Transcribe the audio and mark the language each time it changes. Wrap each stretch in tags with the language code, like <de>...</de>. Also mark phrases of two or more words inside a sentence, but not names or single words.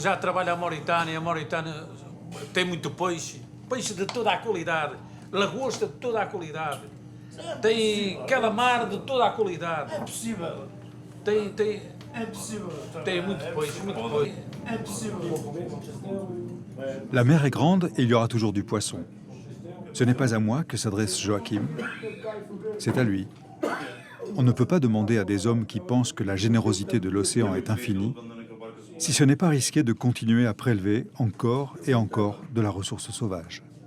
<pt>já trabalha a Mauritânia tem muito peixe. Peixe de toda a qualidade. Lagosta de toda a qualidade. Tem calamar de toda a qualidade. É possível. É possível. Tem muito peixe, muito peixe. É possível.</pt> <fr>La mer est grande et il y aura toujours du poisson. Ce n'est pas à moi que s'adresse Joachim, c'est à lui. On ne peut pas demander à des hommes qui pensent que la générosité de l'océan est infinie, si ce n'est pas risquer de continuer à prélever encore et encore de la ressource sauvage.</fr>